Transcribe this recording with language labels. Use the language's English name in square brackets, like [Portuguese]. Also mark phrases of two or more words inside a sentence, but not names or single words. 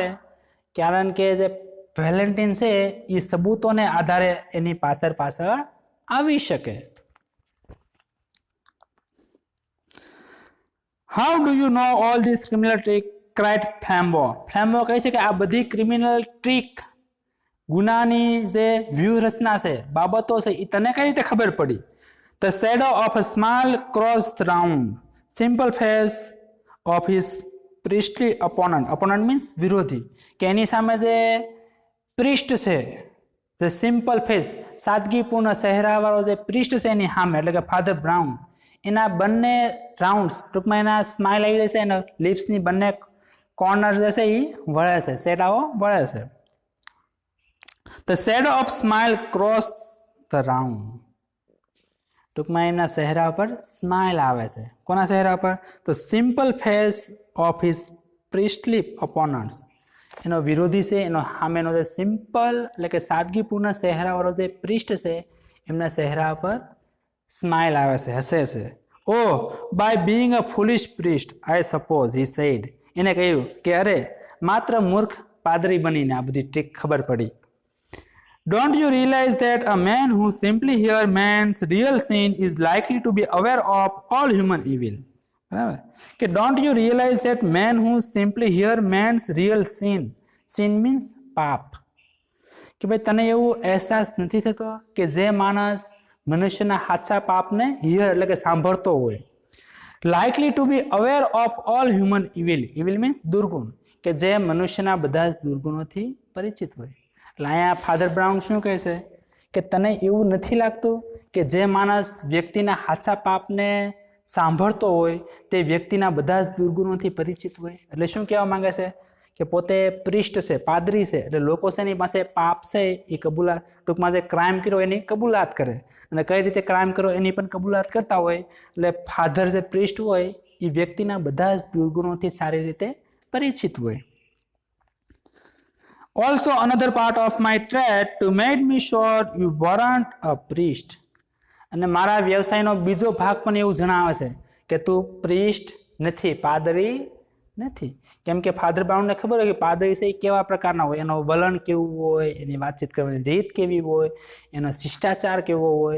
[Gujarati] કારણ કે જે વેલેન્ટિન છે એ સબૂતોને આધારે એની પાછળ આવી શકે. [English] how do you know all this criminal trick? cried Flambeau. [Gujarati] ફ્લેમ્બો કહે છે કે આ બધી [English] criminal trick, [Gujarati] ગુનાની જે વ્યૂહરચના છે, બાબતો છે, એ તને કઈ રીતે ખબર પડી? [English] The shadow of a smile crossed round simple face of his priestly opponent. Opponent means વિરોધી. [Gujarati] કે એની સામે જે પ્રિસ્ટ છે, જે [English] simple face, [Gujarati] સાદગીપૂર્ણ ચહેરાવાળો જે પ્રિસ્ટ છે એની સામે, એટલે કે ફાધર બ્રાઉન, એના બંને રાઉન્ડ્સ, ટૂંકમાં એના સ્માઇલ આવી જશે, એના લિપ્સની બંને કોર્નર્સ જે છે એ વળે છે, શેડાઓ વળે છે. [English] The shadow of smile crossed the round. [Gujarati] ટૂંકમાં એના ચહેરા પર સ્માઇલ આવે છે. કોના ચહેરા પર? તો [English] simple face of his priestly opponents, [Gujarati] એનો વિરોધી છે, એનો સામેનો જે સિમ્પલ એટલે કે સાદગીપૂર્ણ ચહેરાવાળો જે પ્રિસ્ટ છે એમના ચહેરા પર સ્માઇલ આવે છે, હસે છે. [English] oh by being a foolish priest I suppose he said, [Gujarati] એને કહ્યું કે અરે માત્ર મૂર્ખ પાદરી બનીને આ બધી ટ્રીક ખબર પડી. [English] Don't you realize that a man who simply hears man's real sin is likely to be aware of all human evil? [Gujarati] બરાબર, કે [English] don't you realize that man who simply hears man's real sin, sin means [Gujarati] પાપ, કે ભાઈ તને એવું અહેસાસ નથી થતો કે જે માણસ મનુષ્યના સાચા પાપને હિયર એટલે કે સાંભળતો હોય, [English] likely to be aware of all human evil, evil means [Gujarati] દુર્ગુણ, કે જે મનુષ્યના બધા જ દુર્ગુણોથી પરિચિત હોય. એટલે અહીંયા ફાધર બ્રાઉન શું કહે છે કે તને એવું નથી લાગતું કે જે માણસ વ્યક્તિના સાચા પાપને સાંભળતો હોય તે વ્યક્તિના બધા જ દુર્ગુણોથી પરિચિત હોય? એટલે શું કહેવા માંગે છે કે પોતે પ્રિસ્ટ છે, પાદરી છે, એટલે લોકો છે એની પાસે પાપ છે એ કબૂલાત, ટૂંકમાં જે ક્રાઇમ કર્યો એની કબૂલાત કરે, અને કઈ રીતે ક્રાઇમ કર્યો એની પણ કબૂલાત કરતા હોય. એટલે ફાધર જે પ્રિસ્ટ હોય એ વ્યક્તિના બધા જ દુર્ગુણોથી સારી રીતે પરિચિત હોય. [English] Also another part of my trade to make me sure you weren't a priest. [Gujarati] અને મારા વ્યવસાયનો બીજો ભાગ પણ એવું જણાવે છે કે તું પ્રિસ્ટ નથી, પાદરી નથી. કેમ કે ફાધર બ્રાઉનને ખબર હોય કે પાદરી છે એ કેવા પ્રકારના હોય, એનો વલણ કેવું હોય, એની વાતચીત કરવાની રીત કેવી હોય, એનો શિષ્ટાચાર કેવો હોય.